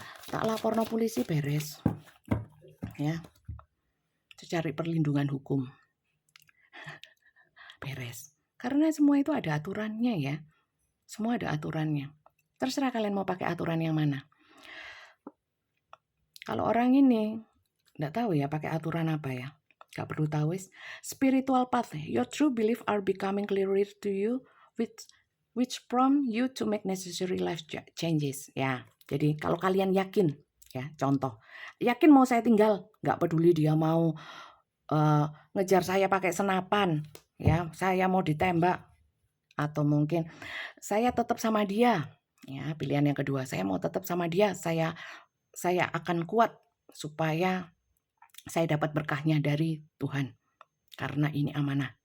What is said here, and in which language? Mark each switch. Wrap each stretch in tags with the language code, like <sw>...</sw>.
<id>Tak lapor no polisi beres ya. Cari perlindungan hukum beres. Karena semua itu ada aturannya ya. Semua ada aturannya. Terserah kalian mau pakai aturan yang mana. Kalau orang ini nggak tahu ya pakai aturan apa ya. Gak perlu tahu wis.</id> <en>Spiritual path. Your true belief are becoming clearer to you which prompt you to make necessary life changes.</en> <id>Ya. Jadi kalau kalian yakin ya, contoh. Yakin mau saya tinggal, nggak peduli dia mau ngejar saya pakai senapan ya, saya mau ditembak, atau mungkin saya tetap sama dia ya. Pilihan yang kedua, saya mau tetap sama dia, saya akan kuat supaya saya dapat berkahnya dari Tuhan karena ini amanah.</id>